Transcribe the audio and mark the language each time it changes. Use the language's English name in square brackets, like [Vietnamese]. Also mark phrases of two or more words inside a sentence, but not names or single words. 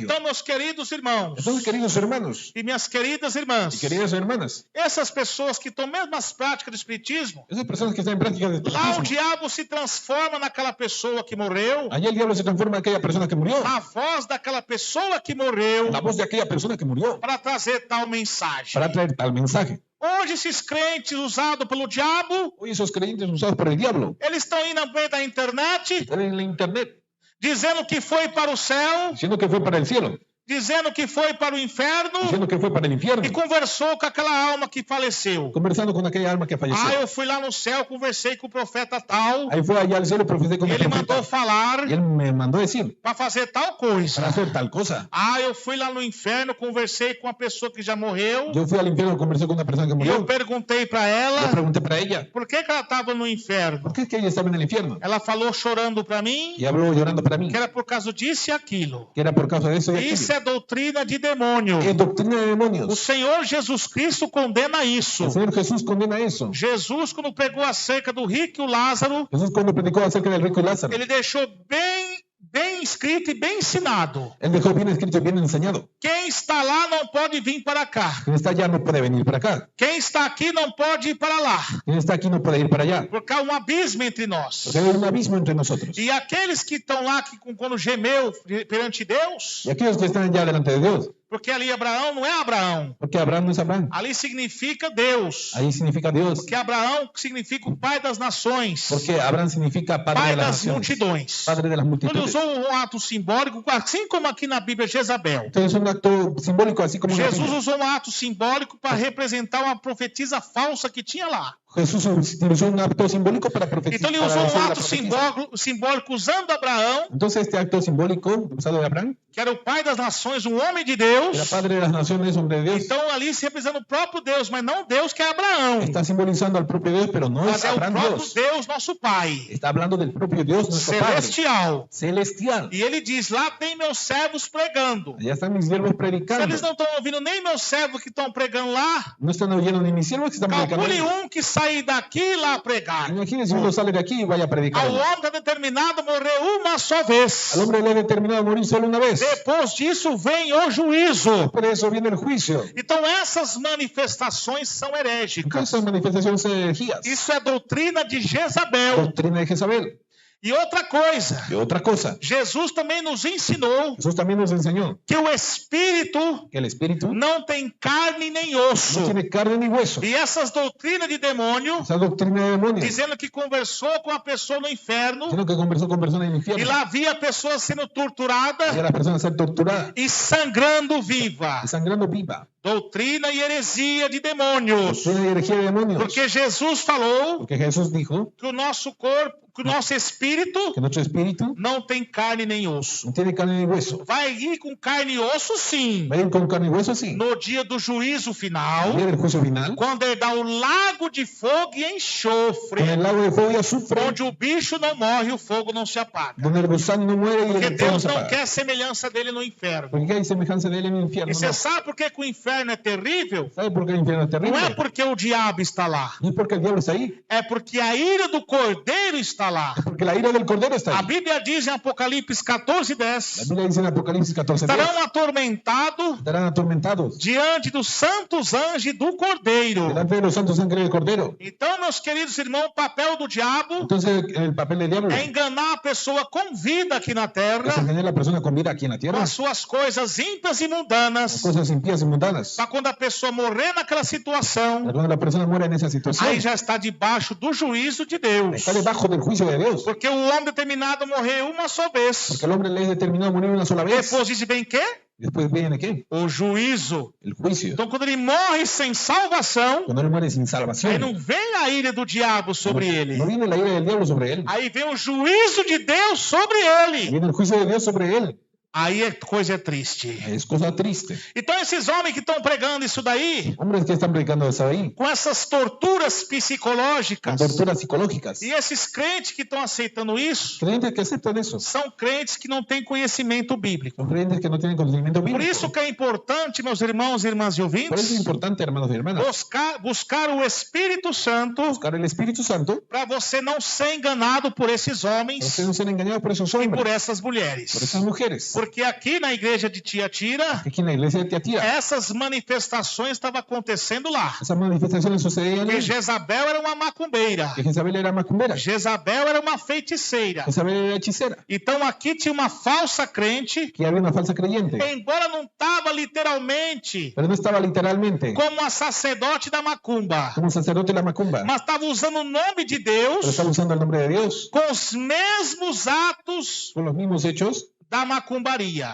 [Portuguese] Então, meus queridos irmãos [Spanish] Entonces, queridos hermanos [Portuguese] e minhas queridas irmãs, [Spanish] y queridas hermanas, [Portuguese] essas pessoas que estão mesmo nas práticas do espiritismo, [Spanish] esas personas que están en práctica de [Portuguese] lá o [Spanish] espiritismo, [Portuguese] diabo se transforma naquela pessoa que morreu, [Spanish] allá el diablo se transforma en aquella persona que murió, [Portuguese] na voz daquela pessoa que morreu, [Spanish] la voz de aquella persona que murió, [Portuguese] para trazer tal mensagem. [Spanish] para traer tal mensaje. [Portuguese] Hoje, esses crentes usados pelo diabo, [Spanish] Hoy esos creyentes usados por el diablo [Portuguese] eles estão indo no meio da internet, [Spanish] están en la internet [Portuguese] dizendo que foi para o céu, [Spanish] diciendo que fue para el cielo, [Portuguese] dizendo que foi para o inferno, [Spanish] diciendo que fue para el infierno, [Portuguese] e conversou com aquela alma que faleceu. [Spanish] conversando con aquella alma que falleció. [Portuguese] Eu fui lá no céu, conversei com o profeta tal, [Spanish] Ahí fue allá al cielo, profecé con el [Portuguese] ele mandou [Spanish] profeta [Portuguese] falar [Spanish] y él me mandó decir [Portuguese] para fazer tal coisa. [Spanish] para hacer tal cosa. [Portuguese] Eu fui lá no inferno, conversei com a pessoa que já morreu, [Spanish] Yo fui al infierno, conversé con una persona que [Portuguese] e eu [Spanish] murió. [Portuguese] perguntei para [Spanish] Le [Portuguese] ela [Spanish] pregunté para ella, [Portuguese] por que ela estava no inferno. [Spanish] ¿por qué es que ella estaba en el infierno? [Portuguese] Ela falou chorando para mim [Spanish] Y habló llorando para mí, [Portuguese] que era por causa disso e aquilo. [Spanish] que era por causa de eso y [Portuguese] Isso [Spanish] aquello. [Portuguese] é doutrina de demônio. [Spanish] Es doctrina de [Portuguese] O [Spanish] demonios. [Portuguese] Senhor Jesus Cristo condena isso. [Spanish] El Señor Jesús condena eso. [Portuguese] Jesus, quando pregou acerca do rico e o Lázaro, [Spanish] Jesús cuando predicó acerca del rico y Lázaro, [Portuguese] ele deixou bem escrito e bem ensinado. [Spanish] él dejó bien escrito y bien enseñado. [Portuguese] Quem está lá não pode vir para cá. [Spanish] Quien está allá no puede venir para acá. [Portuguese] Quem está aqui não pode ir para lá. [Spanish] Quien está aquí no puede ir para allá. [Portuguese] Porque há um abismo entre nós. [Spanish] Porque hay un abismo entre nosotros. [Portuguese] E aqueles que estão lá, que quando gemeu perante Deus, [Spanish] Y aquellos que están allá delante de Dios, [Portuguese] porque ali Abraão não é Abraão. [Spanish] porque Abraham no es Abraham. [Portuguese] Ali significa Deus. [Spanish] Ahí significa Dios. [Portuguese] Porque Abraão significa o pai das nações. [Spanish] Porque Abraham significa padre [Portuguese] Pai [Spanish] de las [Portuguese] das [Spanish] naciones. [Portuguese] multidões. [Spanish] Padre de las [Portuguese] Ele [Spanish] multitudes. [Portuguese] usou um ato simbólico, assim como aqui na Bíblia Jezabel. [Spanish] Entonces es un acto simbólico, así como en la [Portuguese] Jesus [Spanish] Biblia. [Portuguese] usou um ato simbólico para representar uma profetisa falsa que tinha lá. [Spanish] Jesús utilizó un acto simbólico para profetizar. [Portuguese] Então ele usou um ato simbólico usando Abraão, [Spanish] Entonces este acto simbólico usado de Abraham, [Portuguese] que era o pai das nações, um homem de [Spanish] que era [Portuguese] Deus. [Spanish] padre de las naciones, hombre de Dios, [Portuguese] Então ali se representando o próprio Deus, mas não Deus que é Abraão. [Spanish] está simbolizando al propio Dios, pero no [Portuguese] Mas [Spanish] es [Portuguese] é o [Spanish] Abraham [Portuguese] próprio [Spanish] Dios. [Portuguese] Deus, nosso Pai, [Spanish] Está hablando del propio Dios, nuestro Padre [Portuguese] celestial. [Spanish] celestial. [Portuguese] E ele diz, lá tem meus servos pregando. [Spanish] Allá están mis siervos [Portuguese] Se [Spanish] predicando. [Portuguese] eles não estão ouvindo nem meus servos que estão pregando lá, [Spanish] No están oyendo ni mis siervos que están predicando. [Portuguese] calcule que sair daqui lá pregar. [Spanish] Imagínense uno sale de aquí y vaya a predicar. [Portuguese] Ao homem está determinado morrer uma só vez. [Spanish] Al hombre le he determinado morir solo una vez. [Portuguese] Depois disso vem o juízo. [Spanish] Por eso viene el juicio. [Portuguese] Então essas manifestações são herégicas. [Spanish] Esas manifestaciones son herejías. [Portuguese] Isso é doutrina de Jezabel. [Spanish] Doctrina de Jezabel. [Portuguese] E outra coisa, [Spanish] Y otra cosa, [Portuguese] Jesus também nos ensinou [Spanish] Jesús también nos enseñó [Portuguese] que o Espírito [Spanish] que el espíritu [Portuguese] não tem carne nem osso. [Spanish] no tiene carne ni hueso. [Portuguese] E essas doutrinas de demônio, [Spanish] Esa doctrina de demonios, [Portuguese] dizendo que conversou com a pessoa no inferno, [Spanish] sino que conversó con personas en el [Portuguese] e [Spanish] infierno. [Portuguese] lá via a pessoa sendo torturada [Spanish] Y a la persona ser torturada [Portuguese] e sangrando viva. [Spanish] y sangrando viva. [Portuguese] Doutrina e heresia de demônios. [Spanish] Doctrina y herejía de demonios. [Portuguese] Porque Jesus falou [Spanish] Porque Jesús dijo [Portuguese] que o nosso corpo, que o nosso espírito [Spanish] que nuestro espíritu [Portuguese] não tem carne nem osso. [Spanish] no tiene carne ni hueso. [Portuguese] Vai ir com carne e osso, sim, [Spanish] Va a ir con carne y hueso, sí. [Portuguese] no dia do juízo final, [Spanish] El día del juicio final, [Portuguese] quando ele dá o lago de fogo e enxofre, [Spanish] con el lago de fuego y azufre, [Portuguese] onde o bicho não morre e o fogo não se apaga. [Spanish] donde el gusano no muere y [Portuguese] Porque [Spanish] el fuego [Portuguese] Deus [Spanish] se [Portuguese] não [Spanish] apaga. [Portuguese] quer semelhança dele no inferno. [Spanish] Porque hay semejanza de él en el infierno. [Portuguese] E você [Spanish] No. [Portuguese] sabe por que o inferno é terrível? [Spanish] ¿Sabe por qué el infierno es [Portuguese] Não [Spanish] terrible? [Portuguese] é porque o diabo está lá, [Spanish] No es porque el diablo está ahí, [Portuguese] é porque a ira do cordeiro está lá. [Spanish] es porque la ira del cordero está [Portuguese] A [Spanish] ahí. [Portuguese] Bíblia diz em Apocalipse [Spanish] La [Portuguese] 14:10, [Spanish] Biblia dice en Apocalipsis 14:10, [Portuguese] estarão atormentados [Spanish] estarán atormentados [Portuguese] diante dos santos anjos e do cordeiro. [Spanish] delante de los santos ángeles del cordero. [Portuguese] Então, meus queridos irmãos, o papel do diabo [Spanish] Entonces el papel del diablo [Portuguese] é enganar a pessoa com vida aqui na [Spanish] es [Portuguese] terra, [Spanish] engañar a la persona con vida aquí en la [Portuguese] com [Spanish] tierra, [Portuguese] as suas coisas ímpias e [Spanish] las [Portuguese] mundanas, [Spanish] cosas impías y mundanas. [Portuguese] para quando a pessoa morrer naquela situação, [Spanish] Cuando la persona muere en esa situación, [Portuguese] aí já está debaixo do juízo de Deus. [Spanish] está debajo del juicio de Dios. [Portuguese] Porque o homem determinado morrer uma só vez. [Spanish] Porque el hombre le es determinado a morir una sola vez. [Portuguese] Depois diz bem que [Spanish] Después viene ¿qué? [Portuguese] O juízo. [Spanish] El juicio. [Portuguese] Então, quando ele morre sem salvação, [Spanish] Cuando él muere sin salvación, [Portuguese] aí não vem a ira do diabo sobre ele. [Spanish] no viene la ira del diablo sobre él. [Portuguese] Aí vem o juízo de Deus sobre ele. [Spanish] Viene el juicio de Dios sobre él. [Portuguese] Aí a coisa é triste. [Spanish] Es cosa triste. [Portuguese] Então, esses homens que estão pregando isso daí, [Spanish] Hombres que están predicando eso ahí, [Portuguese] com essas torturas [Spanish] con [Portuguese] psicológicas, [Spanish] torturas psicológicas. [Portuguese] e esses crentes que estão aceitando isso, [Spanish] Creyentes que aceptan eso. [Portuguese] são crentes que não têm conhecimento bíblico. [Spanish] Son creyentes que no tienen conocimiento [Portuguese] Por [Spanish] bíblico. [Portuguese] isso que é importante, meus irmãos e irmãs e [Spanish] Por eso es [Portuguese] ouvintes, [Spanish] importante, hermanos y hermanas, [Portuguese] buscar o Espírito Santo [Spanish] buscar el Espíritu Santo [Portuguese] para você não ser enganado por esses [Spanish] para [Portuguese] homens [Spanish] ustedes no ser engañados por esos [Portuguese] e por [Spanish] hombres, [Portuguese] essas mulheres. [Spanish] por esas mujeres. [Portuguese] Porque aqui na igreja de Tiatira, [Spanish] Aquí en la iglesia de Tiatira, [Portuguese] essas manifestações estavam acontecendo lá. [Spanish] esas manifestaciones sucedían [Portuguese] Porque [Spanish] ahí. [Portuguese] Jezabel era uma macumbeira. [Spanish] Que Jezabel era macumbera, [Portuguese] Jezabel era uma feiticeira. [Spanish] Jezabel era hechicera, [Portuguese] Então aqui tinha uma falsa crente, [Spanish] que había una falsa creyente, [Portuguese] embora não estava literalmente [Spanish] pero no estaba literalmente [Portuguese] como a sacerdote da macumba, [Spanish] como un sacerdote de la macumba, [Portuguese] mas estava usando o nome de [Spanish] pero [Portuguese] Deus [Spanish] estaba usando el nombre de Dios [Portuguese] com os mesmos atos [Spanish] con los mismos hechos [Portuguese] da macumbaria,